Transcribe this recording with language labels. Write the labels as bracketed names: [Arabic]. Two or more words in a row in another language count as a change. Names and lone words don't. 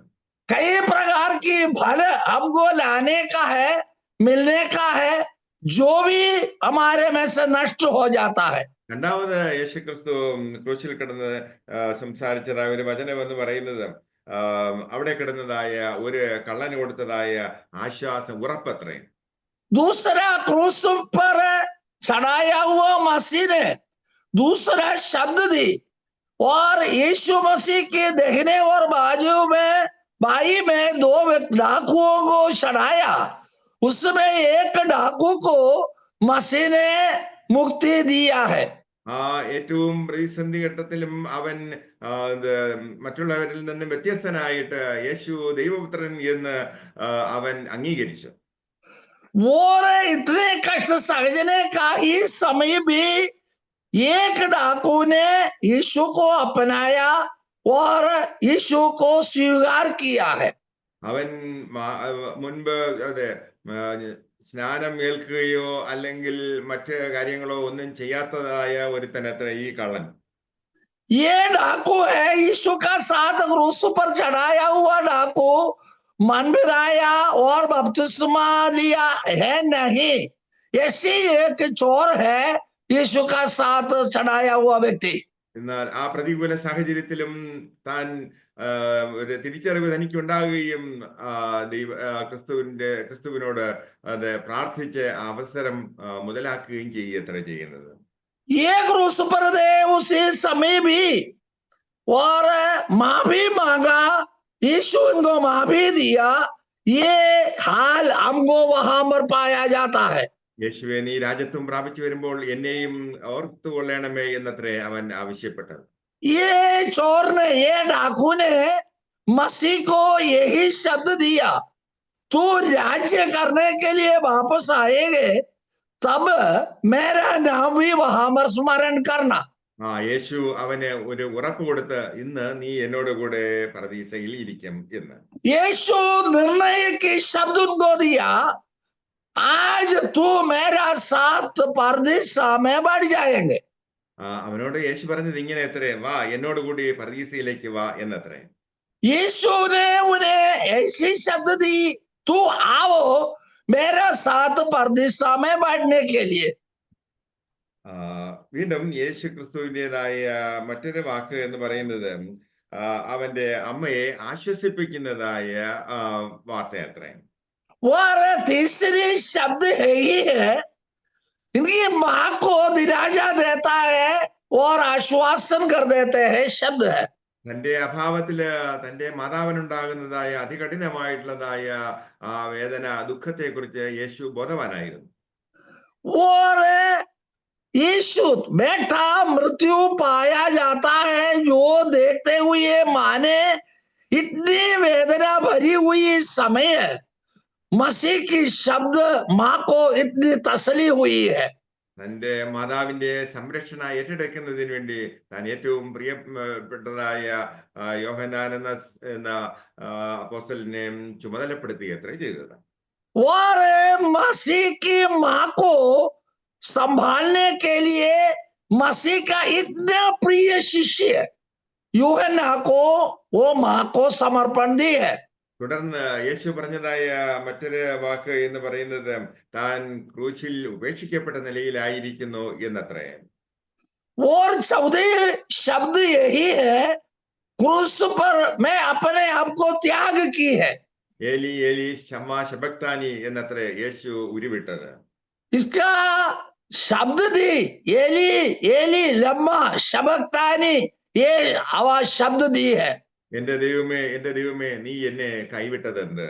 [Hindi] कई प्रकार की फल हमको लाने का है, मिलने का है, जो भी हमारे में से नष्ट हो जाता है। [Malayalam] രണ്ടാമത് യേശുക്രിസ്തു ക്രൂശിൽ കിടന്ന് സംസാരിച്ചതായ ഒരു വചനം എന്ന് പറയുന്നത് അവിടെ കിടന്നതായ ഒരു കള്ളന് കൊടുത്തതായ ആശ്വാസം ഉറപ്പത്രേ. [Hindi] दूसरा क्रूस पर चढ़ाया हुआ मसीह ने दूसरा शब्द दी, और यीशु मसीह के दाहिने और बाई में 2 डाकुओं को चढ़ाया, उसमें एक डाकू को मसीह ने मुक्ति दिया है। [Malayalam] ഏറ്റവും പ്രതിസന്ധി ഘട്ടത്തിലും അവൻ മറ്റുള്ളവരിൽ നിന്നും വ്യത്യസ്തനായിട്ട് യേശു ദൈവപുത്രൻ എന്ന് അവൻ അംഗീകരിച്ചു. [Hindi] और इतने कष्ट सहने का ही समय भी एक डाकू ने यीशु को अपनाया और यीशु को स्वीकार किया है। [Malayalam] അവൻ മുൻപ് അതെ സ്നാനം ഏൽക്കുകയോ അല്ലെങ്കിൽ മറ്റ് കാര്യങ്ങളോ ഒന്നും ചെയ്യാത്തതായ ഒരുത്തനത്ര ഈ കള്ളൻ. [Hindi] ये डाकू है यीशु का साथ क्रूस पर चढ़ाया हुआ डाकू, मन फिराया और बपतिस्मा लिया है नहीं, ऐसी एक चोर है यीशु का साथ चढ़ाया हुआ व्यक्ति। [Malayalam] എന്നാൽ ആ പ്രതികൂല സാഹചര്യത്തിലും താൻ ഒരു തിരിച്ചറിവ് തനിക്ക് ഉണ്ടാകുകയും ക്രിസ്തുവിനോട് അത് പ്രാർത്ഥിച്ച് അവസരം മുതലാക്കുകയും ചെയ്യത്ര ചെയ്യുന്നത്. [Hindi] ये क्रूस पर दे उसी समय भी और माफी मांगा, यीशु इनको माफी दिया, ये हाल हमको वहां पर पाया जाता है। [Malayalam] യേശുവെ നീ രാജ്യത്വം പ്രാപിച്ചു വരുമ്പോൾ എന്നെയും ഓർത്തുകൊള്ളണമേ എന്നത്രേ അവൻ ആവശ്യപ്പെട്ടത്. [Hindi] ये चोर ने, ये डाकू ने मसीह को यही शब्द दिया, तू राज्य करने के लिए वापस आएंगे तब मेरा नाम भी वहां पर स्मरण करना। [Malayalam] യേശു അവന് ഒരു ഉറപ്പ് കൊടുത്ത് ഇന്ന് നീ എന്നോട് കൂടെ പരദീസയിൽ ഇരിക്കും എന്ന്. [Hindi] यीशु निर्णय की शब्द उनको दिया, आज तू मेरा साथ परदीसा में बढ़ जाएंगे। [Malayalam] അവനോട് യേശു പറഞ്ഞത് ഇങ്ങനെ എത്രേ, വാ എന്നോട് കൂടി പരദീസയിലേക്ക് വാ എന്നത്രേ. [Hindi] यीशु ने उन्हें ऐसी शब्द दी, तू आओ मेरा साथ परदीसा में बढ़ने के लिए। [Malayalam] വീണ്ടും യേശു ക്രിസ്തുവിൻ്റെതായ മറ്റൊരു വാക്ക് എന്ന് പറയുന്നത് അവന്റെ അമ്മയെ ആശ്വസിപ്പിക്കുന്നതായ വാർത്ത അത്രേ. [Hindi] और तीसरी शब्द है ही है, इनकी मां को दिलासा देता है और आश्वासन कर देते हैं शब्द है। [Malayalam] തന്റെ അഭാവത്തില് തന്റെ മാതാവിനുണ്ടാകുന്നതായ അതികഠിനമായിട്ടുള്ളതായ ആ വേദന, ദുഃഖത്തെക്കുറിച്ച് യേശു ബോധവാനായിരുന്നു. [Hindi] और यीशु बेटा मृत्यु पाया जाता है जो देखते हुए माने इतनी वेदना भरी हुई समय मसीह की शब्द मां को इतनी तसली हुई है। [Malayalam] തന്റെ മാതാവിന്റെ സംരക്ഷണ ഏറ്റെടുക്കുന്നതിന് വേണ്ടി താൻ ഏറ്റവും പ്രിയപ്പെട്ടതായ യോഹന്നാൻ എന്ന അപ്പോസ്തലനെ ചുമതലപ്പെടുത്തി അത്രേ ചെയ്തത്. [Hindi] और मसीह की मां को संभालने के लिए मसीह का इतना प्रिय शिष्य यूहन्ना को वो मां को समर्पण दी है। [Malayalam] തുടർന്ന് യേശു പറഞ്ഞതായ മറ്റൊരു വാക്ക് എന്ന് പറയുന്നത് താൻ ക്രൂശിൽ ഉപേക്ഷിക്കപ്പെട്ട നിലയിലായിരിക്കുന്നു എന്നത്രേ. [Hindi] और चौथी शब्द यही है, क्रूस पर मैं अपने आप को त्याग की है। [Aramaic] אלי אלי למה שבקתני [Malayalam] എന്നത്രേ യേശു ഉരുവിട്ടത്. [Hindi] इसका शब्द थी [Aramaic] אלי אלי למה שבקתני, [Hindi] ये आवाज शब्द दी है। [Malayalam] എന്റെ ദൈവമേ നീ എന്നെ കൈവിട്ടതെന്ത്?